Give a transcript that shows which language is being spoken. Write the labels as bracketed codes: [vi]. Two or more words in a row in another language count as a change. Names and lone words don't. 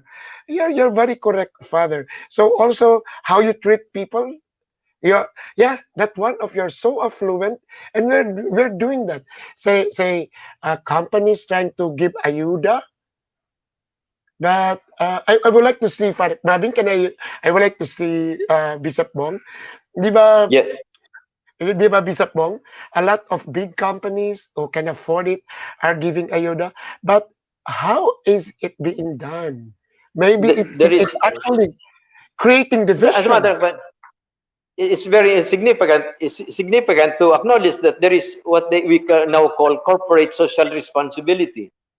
[en] You're very correct, Father. So also how you treat people. Yeah, that one of you're so affluent, and we're doing that. Say, companies trying to give ayuda, but I would like to see, Marvin, I would like to see Bishop Bong. [tl] Di ba, [en] yes. [tl] di ba, Bishop Bong? [en] A lot of big companies who can afford it are giving ayuda, but how is it being done? Maybe There is, it's actually creating as a matter division. of fact, it's very significant. It's significant to acknowledge that there is what we now call corporate social responsibility.